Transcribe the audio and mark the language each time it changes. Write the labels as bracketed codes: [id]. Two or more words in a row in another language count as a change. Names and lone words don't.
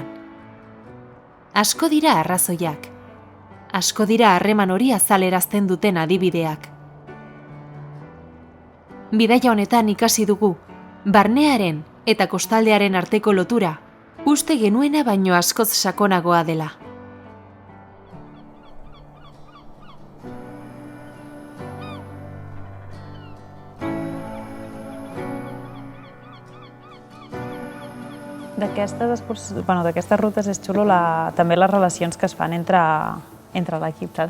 [eu] Asko dira arrazoiak, asko dira harreman hori azalerazten duten adibideak. Bidaia honetan ikasi dugu, barnearen eta kostaldearen arteko lotura, uste genuena baino askoz sakonagoa dela. [ca] D'aquestes rutes és xulo també les relacions que es fan entre l'equip, saps?